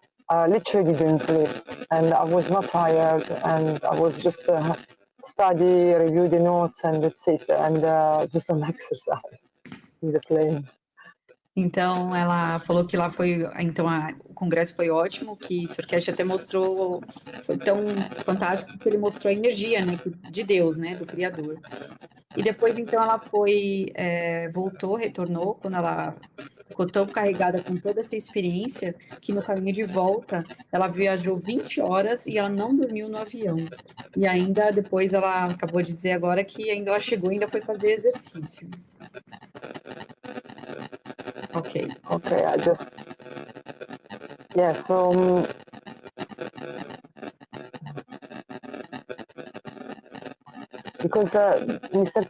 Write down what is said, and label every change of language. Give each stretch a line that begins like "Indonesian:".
English: I literally didn't sleep, and I was not tired, and I was just study, review the notes, and that's it, and do some exercise in the plane.
Portuguese: Então, ela falou que lá foi, então o congresso foi ótimo, que Sorkesh até mostrou, foi tão fantástico que ele mostrou a energia, né, de Deus, né, do Criador. E depois, então, ela foi, retornou, quando ela ficou tão carregada com toda essa experiência, que no caminho de volta, ela viajou 20 horas e ela não dormiu no avião. E ainda depois, ela acabou de dizer agora que ainda ela chegou e ainda foi fazer exercício.
English: Okay, I just, yeah, so because Mr.